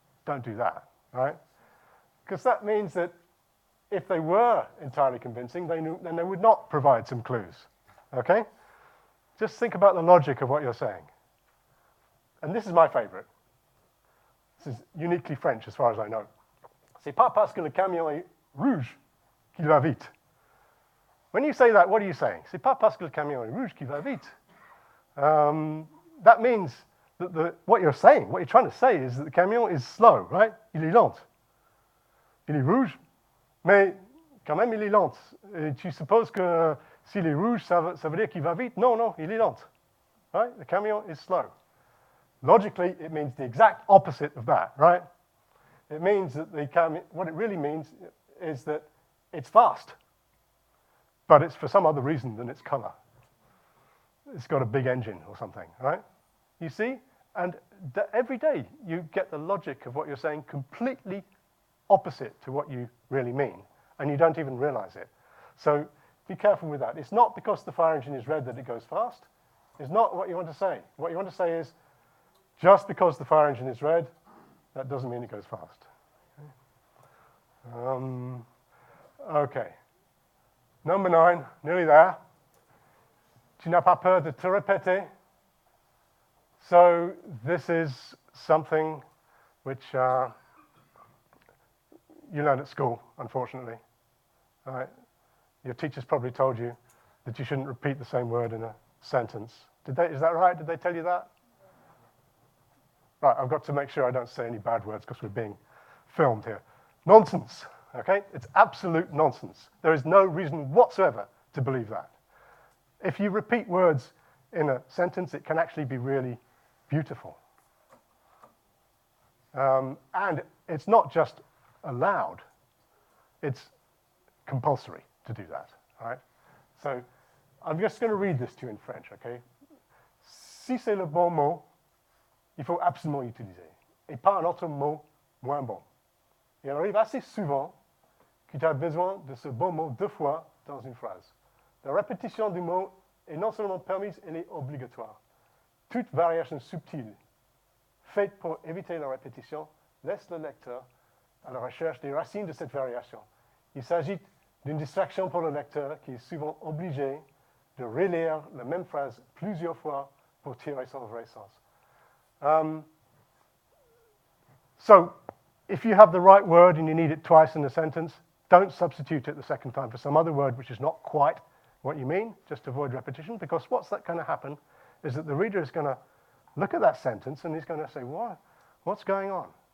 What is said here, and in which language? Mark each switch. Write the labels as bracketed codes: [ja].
[en] Don't do that, right? Because that means that if they were entirely convincing, then they would not provide some clues, okay? Just think about the logic of what you're saying. And this is my favorite. This is uniquely French as far as I know. [fr] C'est pas parce que le camion est rouge qu'il va vite. [en] When you say that, what are you saying? [fr] C'est pas parce que le camion est rouge qu'il va vite. [en] That means that what you're saying, what you're trying to say is that the camion is slow, right? [fr] Il est lent. Il est rouge, mais quand même il est lent. Et tu supposes que s'il est rouge, ça veut dire qu'il va vite? Non, non, il est lent. [en] Right? The camion is slow. Logically, it means the exact opposite of that, right? It means that what it really means is that it's fast, but it's for some other reason than its color. It's got a big engine or something, right? You see? And every day you get the logic of what you're saying completely opposite to what you really mean, and you don't even realize it. So be careful with that. It's not because the fire engine is red that it goes fast. It's not what you want to say. What you want to say is, just because the fire engine is red, that doesn't mean it goes fast. Okay. Number 9, nearly there. [fr] Tu n'as pas peur de te répéter? [en] So this is something which you learn at school, unfortunately. All right? Your teachers probably told you that you shouldn't repeat the same word in a sentence. Is that right? Did they tell you that? Right, I've got to make sure I don't say any bad words because we're being filmed here. Nonsense, okay? It's absolute nonsense. There is no reason whatsoever to believe that. If you repeat words in a sentence, it can actually be really beautiful. And it's not just allowed, it's compulsory to do that, all right? So I'm just going to read this to you in French, okay? [fr] Si c'est le bon mot, il faut absolument utiliser, et pas un autre mot moins bon. Il arrive assez souvent que tu as besoin de ce bon mot 2 fois dans une phrase. La répétition du mot est non seulement permise, elle est obligatoire. Toute variation subtile faite pour éviter la répétition laisse le lecteur à la recherche des racines de cette variation. Il s'agit d'une distraction pour le lecteur qui est souvent obligé de relire la même phrase plusieurs fois pour tirer son vrai sens. [en] So, if you have the right word and you need it twice in a sentence, don't substitute it the second time for some other word which is not quite what you mean, just to avoid repetition, because what's that going to happen is that the reader is going to look at that sentence and he's going to say, what's going on?